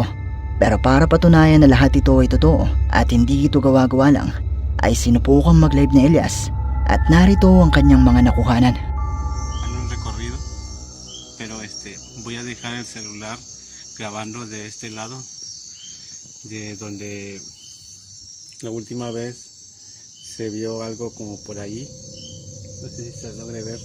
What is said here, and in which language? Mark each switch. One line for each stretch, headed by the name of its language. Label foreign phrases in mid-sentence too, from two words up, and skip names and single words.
Filipino: Pero para patunayan na lahat ito ay totoo at hindi ito gawa-gawa lang, ay sinubukang mag-live ni Elias at narito ang kanyang mga nakuhanan.
Spanish: En un recorrido, pero voy a dejar el celular grabando de este lado, de donde la última vez se vio algo como por ahí, no sé si se logre ver.